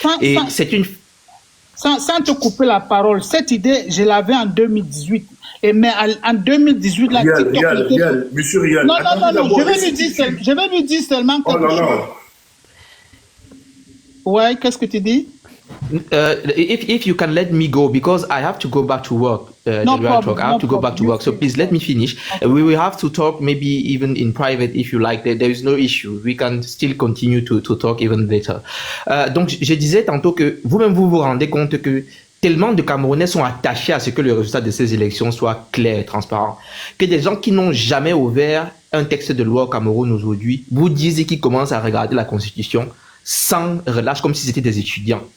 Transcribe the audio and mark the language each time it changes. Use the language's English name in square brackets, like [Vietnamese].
[French] Et c'est une... Sans te couper la parole, cette idée, je l'avais en 2018. Mais en 2018, la Rial, monsieur Rial. Non, je vais lui dire seulement que... Oh non, non. Ouais, qu'est-ce que tu dis? [English] If you can let me go, because I have to go back to work. No problem, I have to go back to work. So please let me finish. We will have to talk maybe even in private if you like. There is no issue. We can still continue to talk even later. [French] Donc je disais tantôt que vous-même vous vous rendez compte que tellement de Camerounais sont attachés à ce que le résultat de ces élections soit clair et transparent, que des gens qui n'ont jamais ouvert un texte de loi au Cameroun aujourd'hui vous disent qu'ils commencent à regarder la Constitution sans relâche, comme si c'était des étudiants.